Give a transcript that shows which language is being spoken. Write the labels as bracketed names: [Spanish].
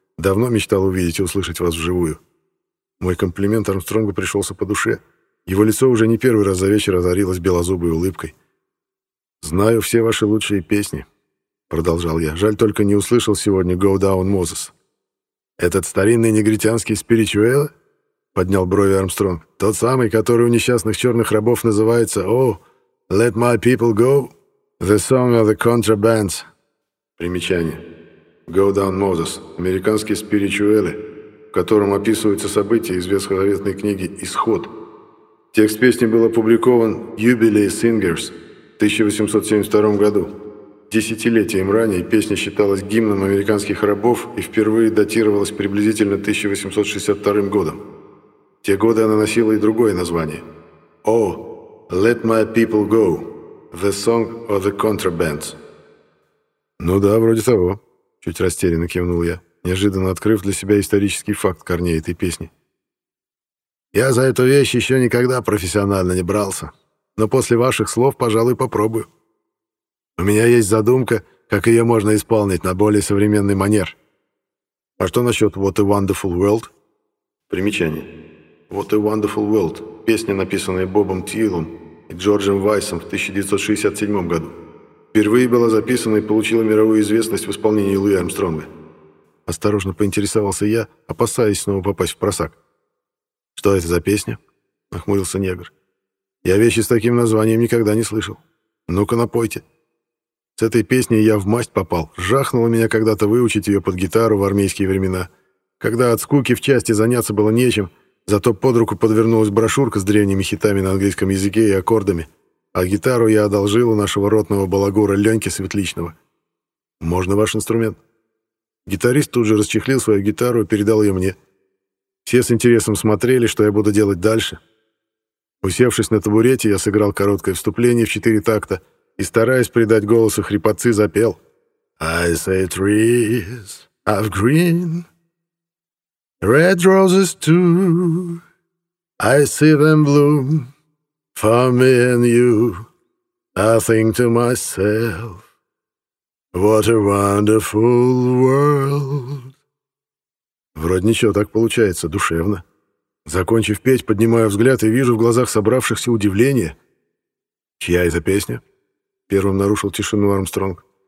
[Russian] «Давно мечтал увидеть и услышать вас вживую». Мой комплимент Армстронгу пришелся по душе. Его лицо уже не первый раз за вечер озарилось белозубой улыбкой. «Знаю все ваши лучшие песни», — продолжал я. «Жаль, только не услышал сегодня «Go Down, Moses». «Этот старинный негритянский спиричуэл?» Поднял брови Армстронг. «Тот самый, который у несчастных черных рабов называется «Oh, let my people go, the song of the contrabands». Примечание. «Go Down, Moses» — американские спиричуэлы, в котором описываются события из ветхозаветной книги «Исход». Текст песни был опубликован «Jubilee Singers» в 1872 году. Десятилетием ранее песня считалась гимном американских рабов и впервые датировалась приблизительно 1862 годом. В те годы она носила и другое название. [English] «Oh, let my people go, the song of the contrabands». [Russian] «Ну да, вроде того», — чуть растерянно кивнул я, неожиданно открыв для себя исторический факт корней этой песни. «Я за эту вещь еще никогда профессионально не брался, но после ваших слов, пожалуй, попробую. У меня есть задумка, как ее можно исполнить на более современный манер. А что насчет «What a Wonderful World»?» Примечание. «What a Wonderful World» — песня, написанная Бобом Тилом и Джорджем Вайсом в 1967 году. Впервые была записана и получила мировую известность в исполнении Луи Армстронга. Осторожно поинтересовался я, опасаясь снова попасть в просак. «Что это за песня?» — нахмурился негр. «Я вещи с таким названием никогда не слышал. Ну-ка, напойте». С этой песней я в масть попал. Жахнуло меня когда-то выучить ее под гитару в армейские времена. Когда от скуки в части заняться было нечем, зато под руку подвернулась брошюрка с древними хитами на английском языке и аккордами. А гитару я одолжил у нашего ротного балагура Леньки Светличного. «Можно ваш инструмент?» Гитарист тут же расчехлил свою гитару и передал ее мне. Все с интересом смотрели, что я буду делать дальше. Усевшись на табурете, я сыграл короткое вступление в 4 такта и, стараясь придать голосу хрипотцы, запел. [English] «I say trees of green, red roses too, I see them bloom for me and you, I think to myself, what a wonderful world». [Russian] Вроде ничего, так получается, душевно. Закончив петь, поднимаю взгляд и вижу в глазах собравшихся удивление. «Чья это песня?» — первым нарушил тишину Армстронг.